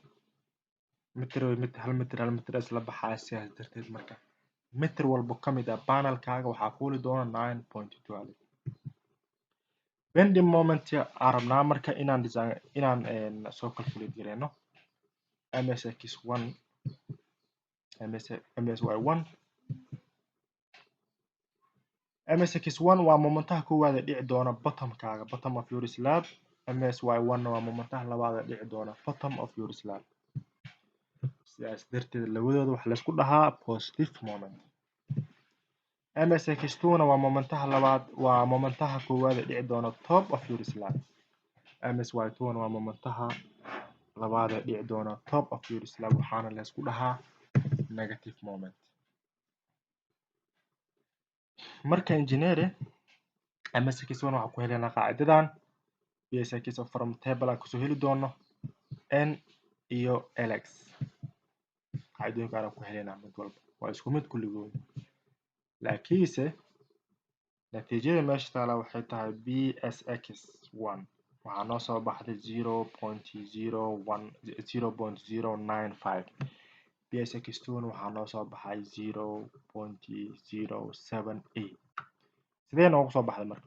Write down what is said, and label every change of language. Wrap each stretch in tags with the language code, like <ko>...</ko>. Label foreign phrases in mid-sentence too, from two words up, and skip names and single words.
<so>hal meter isla baxaya sidaas darteed marka meter walba ka mid ah panelkaaga waxaa fuuli doona 9.12</so> <en>bending moment</en> <so>aan rabnaa marka inaan soo calculate gareyno MSX1 MSX1 waa momentaha koowaad ee dhici doona</so> <en>bottom of your slab</en> <so>MSY1 waa momentaha labaad ee dhici doona</so> <en>bottom of your slab</en> <so>sidaas darteed labadooda waxa la isku dhahaa</so> <en>positive moment</en> <so>MSX2 waa momentaha koowaad ee dhici doona</so> <en>top of your slab</en> <so>MSY2 waa momentaha labaad ee dhici doona</so> <en>top of your slab</en> <so>waxaana la isku dhahaa</so> <en>negative moment</en> <so>marka engineering MSX1 waxaan ku helaynaa qaacidadan PSX</so> <en>from table</en> <so>aan kusoo heli doono N iyo LX qaacidooyinka aan ku helaynaa mid walba waa isku mid kulligood laakiinse natiijada meesha taala waxay tahay PSX1 waxaa noo soo baxday 0.095 PSX2 waxaa noo soo baxay 0.078 sidee noogu soo baxday marka</so>